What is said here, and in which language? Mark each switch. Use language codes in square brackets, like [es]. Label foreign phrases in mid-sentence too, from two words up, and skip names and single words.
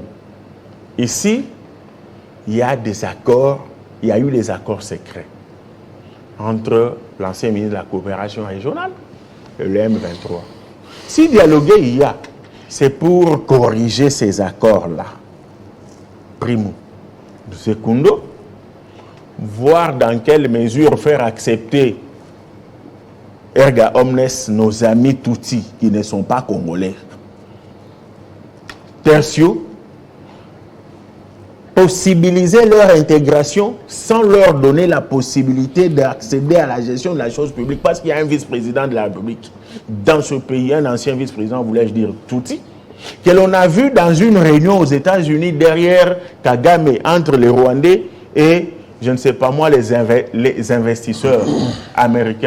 [fr] Ici, il y a des accords, il y a eu des accords secrets entre l'ancien ministre de la coopération régionale et le M23. Si dialoguer il y a, c'est pour corriger ces accords-là. Primo. Secundo, voir dans quelle mesure faire accepter [la] erga omnes [fr] nos amis Tutsis qui ne sont pas congolais. Tertio, possibiliser leur intégration sans leur donner la possibilité d'accéder à la gestion de la chose publique parce qu'il y a un vice-président de la République dans ce pays, un ancien vice-président, voulais-je dire, Tutsi, que l'on a vu dans une réunion aux États-Unis derrière Kagame entre les Rwandais et, je ne sais pas moi, les investisseurs américains.